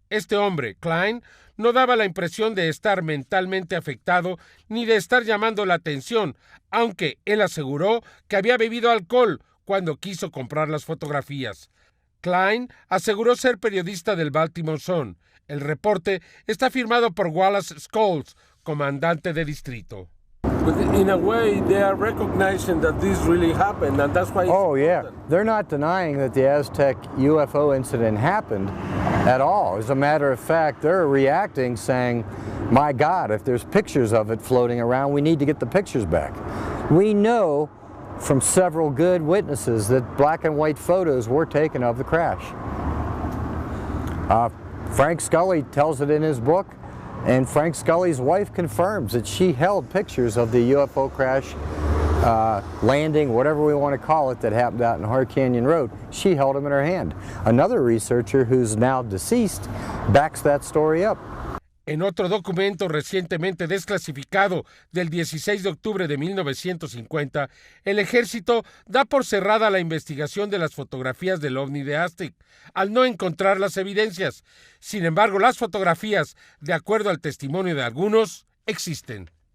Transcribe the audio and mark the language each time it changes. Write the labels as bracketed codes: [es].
[es] Este hombre, Klein, no daba la impresión de estar mentalmente afectado ni de estar llamando la atención, aunque él aseguró que había bebido alcohol cuando quiso comprar las fotografías. Klein aseguró ser periodista del Baltimore Sun. El reporte está firmado por Wallace Scholes, comandante de distrito. [en] But in a way, they are recognizing that this really happened, and that's why it's important. They're not denying that the Aztec UFO incident happened at all. As a matter of fact, they're reacting saying, my God, if there's pictures of it floating around, we need to get the pictures back. We know from several good witnesses that black and white photos were taken of the crash. Frank Scully tells it in his book, and Frank Scully's wife confirms that she held pictures of the UFO crash, landing, whatever we want to call it, that happened out in Hart Canyon Road. She held them in her hand. Another researcher who's now deceased backs that story up. [es] En otro documento recientemente desclasificado del 16 de octubre de 1950, el ejército da por cerrada la investigación de las fotografías del ovni de Aztec, al no encontrar las evidencias. Sin embargo, las fotografías, de acuerdo al testimonio de algunos, existen.